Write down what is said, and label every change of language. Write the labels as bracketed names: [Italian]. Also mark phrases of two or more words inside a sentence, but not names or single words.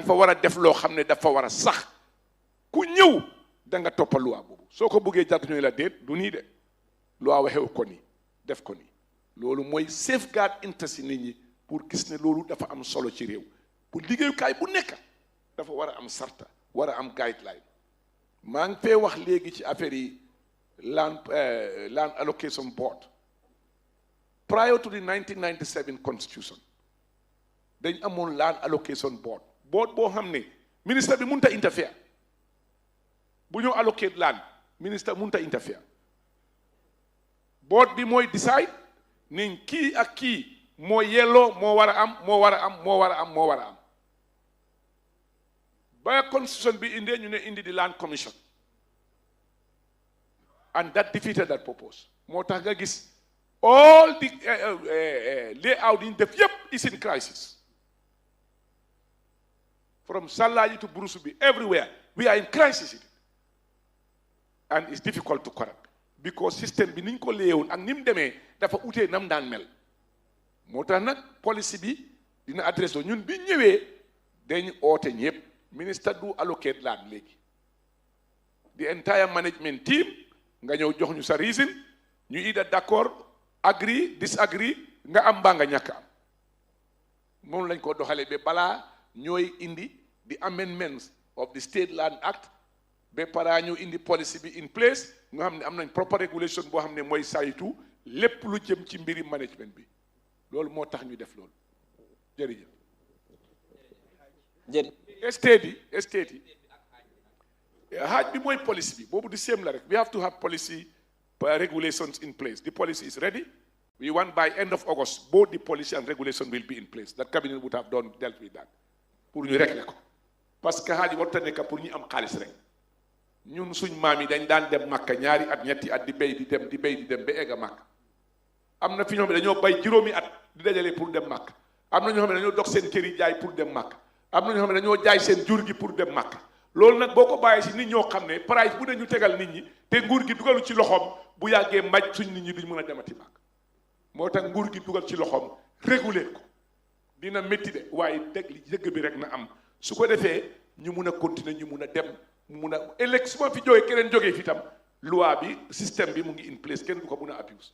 [Wolof] fa war a def loo xam ne dafa war a sax ku ñëw da nga toppa loi boobu soo ko bëggee jàpp ñooy la déet du nii de loi waxew ko nii def ko nii loolu mooy [English] safeguard interest [Wolof] nit ñi pour gis ne loolu dafa am solo ci réew pour liggéeyukaay bu nekk dafa war a am sarta war a am guideline maa ngi fee wax léegi ci affaire yi [English] land allocation board prior to the 1997 constitution [Wolof] dañ amoon [English] land allocation board [Wolof] boo xam ne ministre bi mënut a interfere bu ñu [English] allocate land [Wolof] ministre mënut a interfere board bi mooy decide ne kii ak kii moo yelloo moo war a am ba constitution bi indee ñu ne indi di [English] land commission and that defeated that purpose [Wolof] moo tax nga gis [English] all the layout [Wolof] yi ñu def yépp [English] is in crisis from Salaji to Burusubi everywhere we are in crisis and it's difficult to correct because [Wolof] system bi niñ ko léewoon ak ni mu demee dafa utee nam daan mel moo tax nag policy bi dina adresse ñun bi ñëwee dañ oote ñëpp minister du [English] allocate land [Wolof] léegi [English] the entire management team [Wolof] nga ñëw jox ñu sa reason ñu ida d'accord [English] agree disagree [Wolof] nga am mbaa nga ñàkk am moom lañ ko doxalee ba balaa ñooy indi [English] the amendments of the State Land Act [Wolof] ba para ñu indi policy bi [English] in place [Wolof] nga xam ne am nañ [English] proper regulation [Wolof] boo xam ne mooy saytu lépp lu jëm ci mbiri management bi loolu moo tax ñu def loolu jërëjëf estate yi haaj bi mooy policy bi boobu di same la rek [English] we have to have policy regulations in place the policy is ready we want by end of August both the policy and regulation will be in place that cabinet would have dealt with that [Wolof] pour ñu régler ko parce que haaj warta nekk pour ñu am xaalis rek ñun suñ maam yi dañ daan dem Makka ñaari at ñetti at di béy di dem ba egg a Makka am na fi ñoo xam ne dañoo bay juróomi at di dajale pour dem Makka am na ñoo xam ne dañoo dog seen kër yi jaay pour dem Makka am na ñoo xam ne dañoo jaay seen jur gi pour dem Makka loolu nag boo ko bàyyee si nit ñoo xam ne price bu ne ñu tegal nit ñi te nguur gi dugalu ci loxoom bu yàggee mbaj suñ nit ñi duñ mën a demati Makka moo tax nguur gi dugal ci loxoom réguler ko dina métti de waaye dëgg bi rek na am su ko defee ñu mun a continuer ñu mun a dem mu mun a ëllëg su ma fi jógee keneen jógee fi tam loi bi système bi mu ngi [English] in place [Wolof] kenn du ko mun a abuse